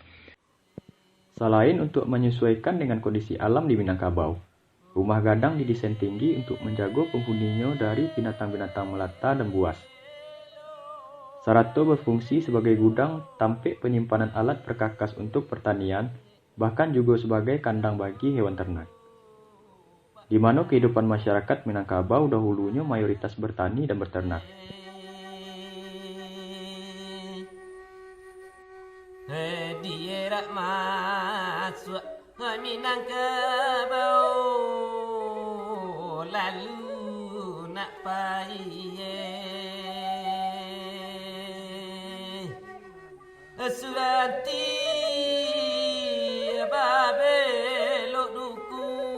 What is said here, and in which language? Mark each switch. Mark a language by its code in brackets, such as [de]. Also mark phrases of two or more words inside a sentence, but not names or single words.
[id] Selain untuk menyesuaikan dengan kondisi alam di Minangkabau, rumah gadang didesain tinggi untuk menjaga penghuninya dari binatang-binatang melata dan buas. Sarato berfungsi sebagai gudang tampik penyimpanan alat perkakas untuk pertanian, bahkan juga sebagai kandang bagi hewan ternak. Di mana kehidupan masyarakat Minangkabau dahulunya mayoritas bertani dan berternak. [min] Dierak masuk Minangkabau lalu nak paye Suranti babelok duku